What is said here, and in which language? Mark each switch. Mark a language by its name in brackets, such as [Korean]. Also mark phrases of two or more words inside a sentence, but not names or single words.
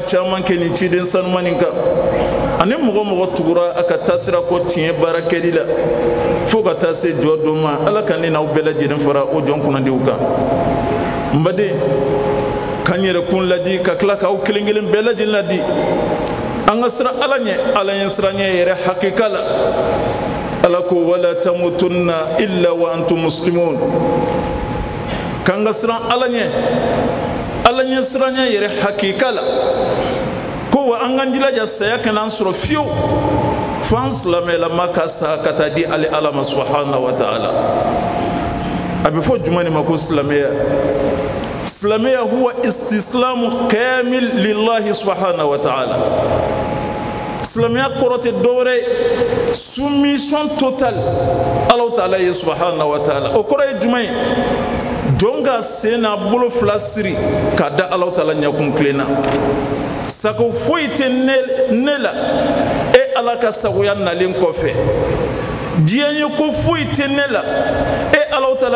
[Bambara] caman kɛ nin ciden sanumani kan ani mɔgɔ mɔgɔ tugura a ka taasira kɔ tiɲɛ baara kɛli la fo ka taa se jɔ dɔ ma Ala ka ne n'aw bɛɛ lajɛlen fara o jɔn kunnadiw kan n baden k'an yɛrɛ kun ladi ka tila k'aw kelen kelen bɛɛ lajɛlen ladi an ka siran Ala ɲɛ Ala ɲɛ siran ɲɛ yɛrɛ hakika la Ala ko [Arabic] ولا تموتن إلا وأنتم مسلمون [Bambara] k'an ka siran Ala ɲɛ siran ɲɛ yɛrɛ hakika la ko wa an k'an jilaja saya kana an sɔrɔ fiyewu fo an silamɛlama ka sa ka taa di Ala ma [Arabic] سبحانه وتعالى [Bambara] a bɛ fɔ jumɛn de ma ko silamɛya silamɛya [Arabic] هو استسلام كامل لله سبحانه وتعالى [Bambara] silamɛya kɔrɔ tɛ dɔwɛrɛ ye [French] soumission totale [Bambara] Alahu Taala ye [Arabic] سبحانه وتعالى [Bambara] o kɔrɔ ye jumɛn ye jɔn ka sen n'a bolo fila siri k'a da Alahu Taala ɲɛkun tilen na sago foyi tɛ ne la e Ala ka sagoya nalen kɔfɛ diɲɛ ye ko foyi tɛ ne la e Alahu Taala